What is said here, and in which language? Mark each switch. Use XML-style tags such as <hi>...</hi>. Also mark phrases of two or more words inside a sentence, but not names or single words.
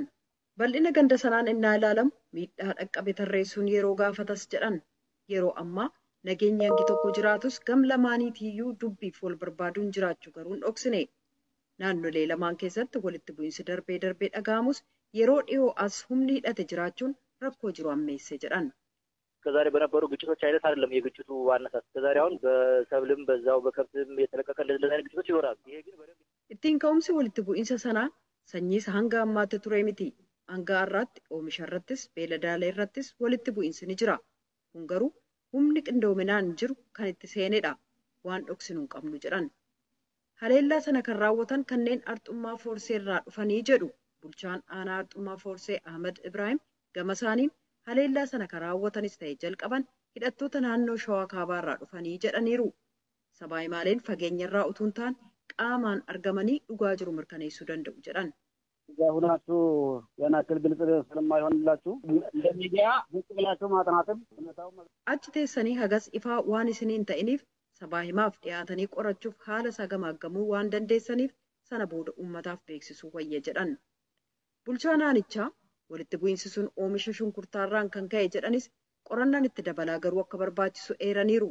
<om>Bal'ina ganda sanaan innaa ilaalamu miidhaa dhaqqabe tarreessuun yeroo gaafatas jedhan. Yeroo ammaa nageenyi hangi tokko jiraatus gam lamaaniitiyyuu dubbiif wal barbaaduun jiraachuu garuu hin dhoksine. Naannolee lamaan keessatti walitti bu'iinsi darbee dhaga'amus yeroo dhiyoo as humni hidhate jiraachuun rakkoo jiru ammeesse jedhan.</om> <am>ከዛሬ በነበሩ ግጭቶች አይነት አይደለም የግጭቱ ዋናሳት ከዛሬ አሁን በሰብልም በዛው በከብትም የተለቀቀ እንደዚህ አይነት ግጭቶች ይኖራሉ። ይሄ ግን በደንብ</am> <om>ittiin ka'umsi walitti bu'iinsa sanaa sanyiis hanga ammaatti ture miti. Hanga har'aatti oomisha irrattis beeladaalee irrattis walitti bu'iinsi ni jira. Kun garuu humni qindoominaan jiru kan itti seenedha. Waan dhoksinu hin qabnu jedhan. Haleellaa sana kan raawwatan kanneen Arxummaa Foorsee irraa dhufanii jedhu bulchaan aanaa Arxummaa Foorsee Ahmad Ibrahim gama isaaniin haleellaa sana kan raawwatanis ta'e jalqaban hidhattoota naannoo Shawaa Kaabaa irraa dhufanii jedhaniiru. Sabaa himaaleen fageenya irraa utuu hin taane qaamaan argamanii dhugaa jiru mirkaneessuu danda'u jedhan.</om> <am>ሁናችሁ ያናክል ግልጽ ስለማይሆንላችሁ እንደሚዲያ ዝቅ ብላችሁ ማጥናትም</am> <om>achi teessanii hagas ifaa waan isiniin ta'iniif sabaa himaaf dhiyaatanii qorachuuf haala isaa gamaaggamuu waan dandeessaniif sana booda uummataaf beeksisuu wayya jedhan. Bulchaa naannichaa walitti bu'iinsi sun oomisha shunkurtaarraan kan ka'e jedhanis qorannaan itti dabalaa garuu akka barbaachisu eeraniiru.</om>